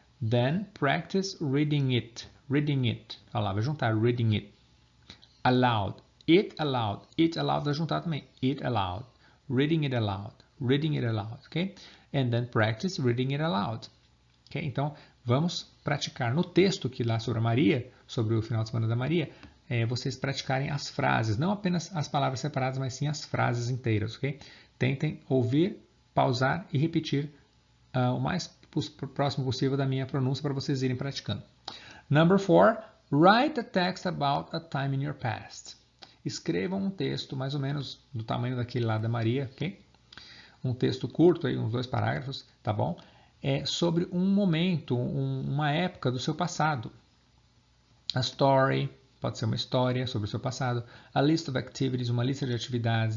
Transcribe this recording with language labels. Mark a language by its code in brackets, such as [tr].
[en] Then practice reading it. Reading it. [pt] Olha lá, vai juntar [en] reading it. Aloud. It aloud. It aloud [pt] vai juntar também. [en] It aloud. Reading it aloud. Reading it aloud. Ok? And then practice reading it aloud. Ok? [pt] Então, vamos praticar no texto que lá sobre a Maria, sobre o final de semana da Maria, vocês praticarem as frases. Não apenas as palavras separadas, mas sim as frases inteiras. Ok? Tentem ouvir, pausar e repetir o mais próximo possível da minha pronúncia para vocês irem praticando. [en] Number 4, write a text about a time in your past. [pt] Escrevam um texto mais ou menos do tamanho daquele lá da Maria, ok? Um texto curto, aí, uns 2 parágrafos, tá bom? Sobre um momento, uma época do seu passado. [en] A story, [pt] pode ser uma história sobre o seu passado. [en] A list of activities, [pt] uma lista de atividades.